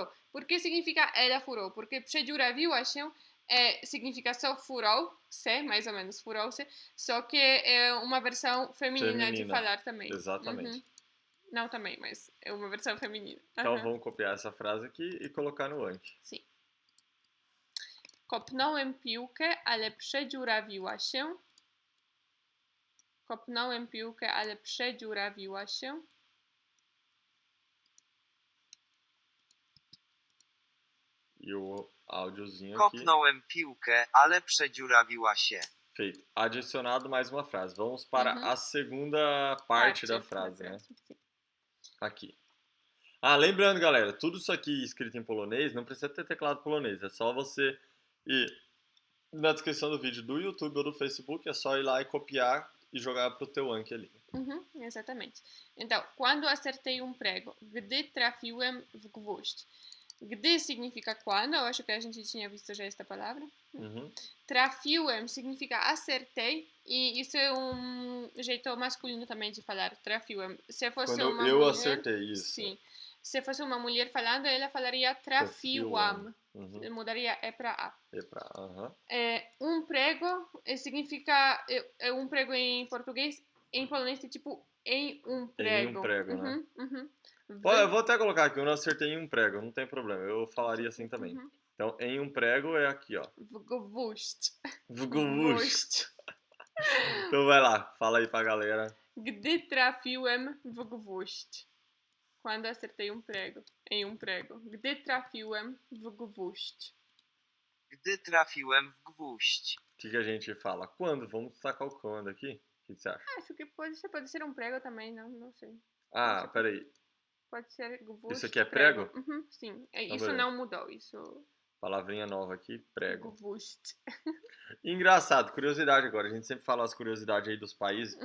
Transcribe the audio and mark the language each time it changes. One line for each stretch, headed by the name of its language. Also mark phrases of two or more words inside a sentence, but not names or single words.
Portuguese: Por que significa ela furou? Porque
Polish: przedziurawiła się
Portuguese: significa só furou, mais ou menos furou-se, só que é uma versão feminina de falar também. Exatamente. Uhum. Não também, mas é uma versão feminina. Então vamos copiar essa frase aqui e colocar no Anki. Sim.
Polish: Kopnąłem piłkę, ale przedziurawiła się. Kopnąłem piłkę, ale przedziurawiła się.
Portuguese: E o áudiozinho aqui.
Polish: Kopnąłem piłkę, ale przedziurawiła się.
Portuguese: Feito. Adicionado mais uma frase. Vamos para a segunda parte da frase, né? Aqui. Lembrando, galera, tudo isso aqui escrito em polonês, não precisa ter teclado polonês. É só você ir na descrição do vídeo do YouTube ou do Facebook, é só ir lá e copiar e jogar pro teu Anki ali. Exatamente. Então, quando acertei um prego,
Polish: gdy trafiłem w gwóźdź.
Portuguese: Gdy significa quando, eu acho que a gente tinha visto já esta palavra. Trafiłem significa acertei, e isso é um jeito masculino também de falar, trafiłem. Se fosse quando uma eu mulher, acertei, isso. Sim. Se fosse uma mulher falando, ela falaria trafiłam. Mudaria E para A. E para A. Um prego significa um prego em português, em polonês é tipo em um prego. Em um prego, né? Eu vou até colocar aqui, eu não acertei em um prego, não tem problema, eu falaria assim também. Então, em um prego é aqui, ó.
Polish: W gwóźdź.
Portuguese: Então vai lá, fala aí pra galera.
Polish: Gdy trafiłem w gwóźdź.
Portuguese: Quando acertei um prego. Em um prego.
Polish: Gdy trafiłem w gwóźdź. Gdy trafiłem w gwóźdź.
Portuguese: O que a gente fala? Quando? Vamos tacar o quando aqui? O que você acha? Acho que pode ser um prego também, não sei. Peraí. Pode ser gwóźdź. Isso aqui é prego? Sim. Então, isso não mudou, isso... Palavrinha nova aqui, prego. Gwóźdź. Engraçado, curiosidade agora. A gente sempre fala as curiosidades aí dos países.